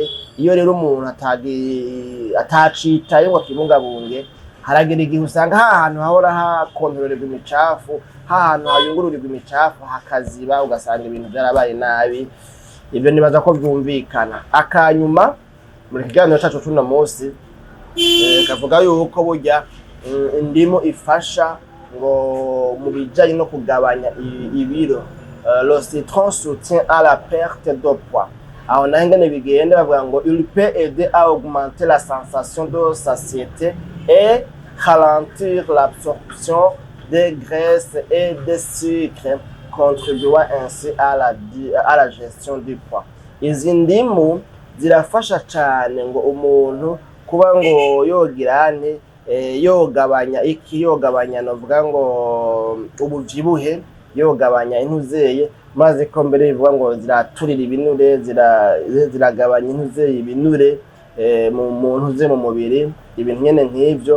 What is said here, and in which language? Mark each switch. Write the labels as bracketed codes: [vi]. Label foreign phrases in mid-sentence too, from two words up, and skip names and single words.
[rn] Iyo rero umuntu atacitaye ngo akibungabunge, haragera igihe usanga hahantu hahora hakontororerwa imicafu, hahantu hayungururirwa imicafu hakaziba, ugasanga ibintu byarabaye nabi. Ibyo nibaza ko byumvikana. Akanyuma muri kiganiro cyacu cy'uno munsi kavuga yuko burya indimu ifasha ngo mu bijanye no kugabanya ibiro. [fr] Le citron soutient à la perte de poids. [rn] Aho nangene bigenda bavuga ngo [fr] il peut aider à augmenter la sensation de satiété et ralentir l'absorption des graisses et des sucres, contribuant ainsi à la gestion du poids. [rn] Izi ndimu zirafasha cyane ngo umuntu kuba ngo yogirane yogabanya novuga ngo ubuvyibuhe, yogabanya intuzeye, maze ko mbere bivuga ngo ziraturira ibinure, ziragabanya intuzeye ibinure mu ntuze mu mubiri, ibintu nyene nk'ivyo.